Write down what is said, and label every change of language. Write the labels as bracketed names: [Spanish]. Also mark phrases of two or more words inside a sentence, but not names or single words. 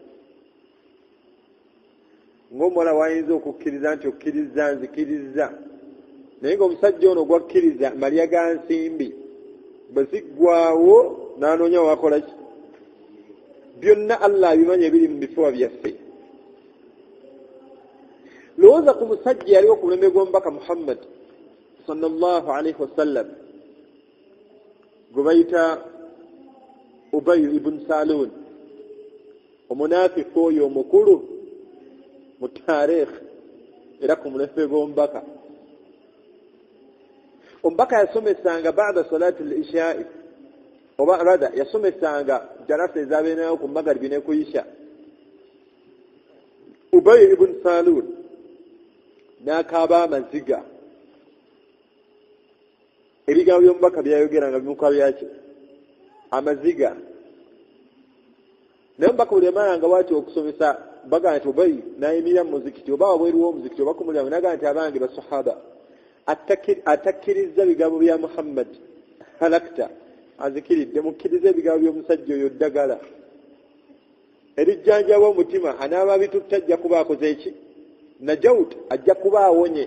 [Ganda] Ng'omuwala wayinza okukkiriza nti okkiriza nzikiriza, naye ng'omusajja ono gwakkiriza malya ga nsimbi, bwe ziggwaawo n'anoonya wakola ki. Byonna Allah abimanyi ebiri mu bifuba byaffe. Lowooza ku musajja yaliwo ku mulembe gw'omubaka Muhammad [Arabic] صلى الله عليه وسلم [Ganda] gwe bayita Ubay ibn Salul, omunaafiqi oyo omukulu mu taarikh era ku mulembe gw'omubaka. Omubaka yasomesanga [Arabic] بعد صلاة العشاء [Ganda] oba rada yasomesanga darasa ezabeerayo ku magaribi ne ku isha. Ubay ibn Salul n'akaaba amaziga, ebigambo by'omubaka byayogeranga bimuka byaki amaziga. naye omubaka buli yamalanga bw'atyo okusomesa bagaa nti Ubay n'ayimirira mu muzikiti oba wabweru w'omuzikiti oba ku mulyango n'agaa nti abange basahaba atakkiriza bigambo bya Muhammad halakta, azikiridde, mukkiriza ebigambo by'omusajja oyo ddagala erijjanjaba omutima, anaaba bitutta ajja kuba akoze eki najawut, ajja kuba awonye.